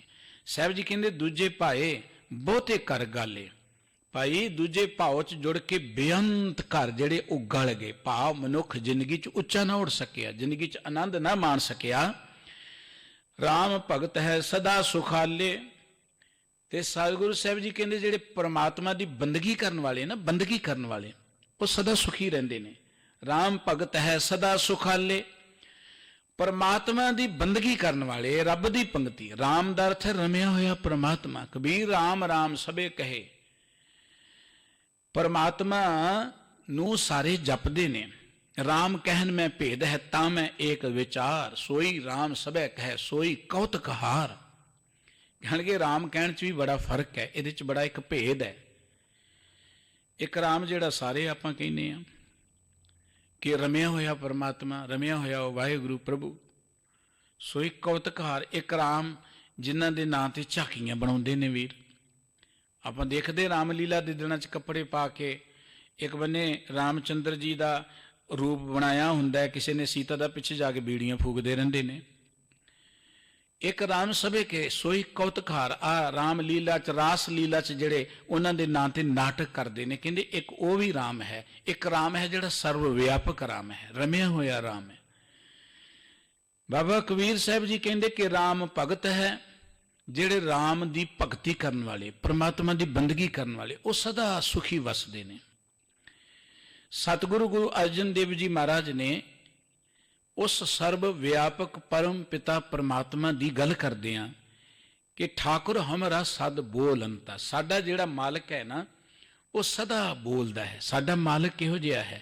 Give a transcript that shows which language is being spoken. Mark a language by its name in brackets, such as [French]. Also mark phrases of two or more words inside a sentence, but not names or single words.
[Punjabi] ਸਾਹਬ ਜੀ ਕਹਤੇ ਦੂਜੇ ਭਾਏ ਬਹੁਤੇ ਘਰ ਗਾਲੇ, ਭਾਈ ਦੂਜੇ ਭਾਵ ਚ ਜੁੜ ਕੇ ਬੇਅੰਤ ਘਰ ਜੇੜੇ ਵੋ ਗਲ ਗਏ। ਭਾਵ ਮਨੁੱਖ ਜ਼ਿੰਦਗੀ ਚ ਉੱਚਾ ਨਾ ਉੱਡ ਸਕਿਆ, ਜ਼ਿੰਦਗੀ ਚ ਆਨੰਦ ਨਾ ਮਾਣ ਸਕਿਆ। [Hindi] राम भगत है सदा सुखाले, ते सतगुरु साहब जी कहते जेड़े परमात्मा की बंदगी करने वाले ना, बंदगी करने वाले वो सदा सुखी रहते हैं। राम भगत है सदा सुखाले, परमात्मा की बंदगी करने वाले, रब की पंक्ति। राम का अर्थ है [Punjabi] ਰਮਿਆ ਹੋਇਆ [Hindi] परमात्मा। कबीर राम राम सबे कहे, [Punjabi] ਪਰਮਾਤਮਾ ਨੂੰ ਸਾਰੇ ਜਪਦੇ ਨੇ। [Hindi] राम कहन में भेद है ता मैं एक विचार, सोई राम सबे कहे सोई कौतकहार। [Punjabi] ਕਹਿਣਗੇ ਰਾਮ ਕਹਿਣ ਚ ਵੀ ਬੜਾ ਫ਼ਰਕ ਹੈ, ਇਹਦੇ ਚ ਬੜਾ ਇੱਕ ਭੇਦ ਹੈ। ਇੱਕ ਰਾਮ ਜਿਹੜਾ ਸਾਰੇ ਆਪਾਂ ਕਹਿਨੇ ਆਂ ਕਿ ਰਮਿਆ ਹੋਇਆ ਪਰਮਾਤਮਾ, ਰਮਿਆ ਹੋਇਆ ਵਾਹਿਗੁਰੂ ਪ੍ਰਭੂ, ਸੋਈ ਕੌਤਕਹਾਰ। ਇੱਕ ਰਾਮ ਜਿਨ੍ਹਾਂ ਦੇ ਨਾਂ ਤੇ ਝਾਕੀਆਂ ਬਣਾਉਂਦੇ ਨੇ ਵੀਰ। ਆਪਾਂ ਦੇਖਦੇ ਰਾਮਲੀਲਾ ਦੇ ਦਿਨਾਂ ਚ ਕੱਪੜੇ ਪਾ ਕੇ ਇੱਕ ਬੰਨੇ ਰਾਮਚੰਦਰ ਜੀ ਕਾ ਰੂਪ ਬਣਾਇਆ ਹੁੰਦਾ ਹੈ, ਕਿਸੀ ਨੇ ਸੀਤਾ ਦਾ ਪਿੱਛੇ ਜਾ ਕੇ ਬੀੜੀਆਂ ਫੂਕਦੇ ਰਹਿੰਦੇ ਨੇ। [Hindi] एक राम सभे के सोई कौतकहार। [Punjabi] ਆ ਰਾਮਲੀਲਾ ਚ, ਰਾਸ ਲੀਲਾ ਚ ਜੇੜੇ ਉਨ੍ਹਾਂ ਦੇ ਨਾਂ ਤੇ ਨਾਟਕ ਕਰਦੇ ਨੇ, ਕਹਿੰਦੇ ਇੱਕ ਵੋ ਵੀ ਰਾਮ ਹੈ। ਇੱਕ ਰਾਮ ਹੈ ਜਿਹੜਾ ਸਰਬਵਿਆਪਕ ਰਾਮ ਹੈ, ਰਮਿਆ ਹੋਇਆ ਰਾਮ ਹੈ। ਬਾਬਾ ਕਬੀਰ ਸਾਹਬ ਜੀ ਕਹਿੰਦੇ ਕਿ ਰਾਮ ਭਗਤ ਹੈ, ਜੇੜੇ ਰਾਮ ਦੀ ਭਗਤੀ ਕਰਨ ਵਾਲੇ, ਪਰਮਾਤਮਾ ਦੀ ਬੰਦਗੀ ਕਰਨ ਵਾਲੇ, ਵੋ ਸਦਾ ਸੁਖੀ ਵਸਦੇ ਨੇ। [Hindi] सतगुरु गुरु अर्जन देव जी महाराज ने उस सर्व व्यापक परम पिता परमात्मा की गल करते हैं कि ठाकुर हमारा सद बोलंता। [Punjabi] ਸਾਡਾ ਜਿਹੜਾ ਮਾਲਕ ਹੈ ਨਾ ਵੋ ਸਦਾ ਬੋਲਤਾ ਹੈ। ਸਾਡਾ ਮਾਲਕ ਕਿਹੋ ਜਿਹਾ ਹੈ?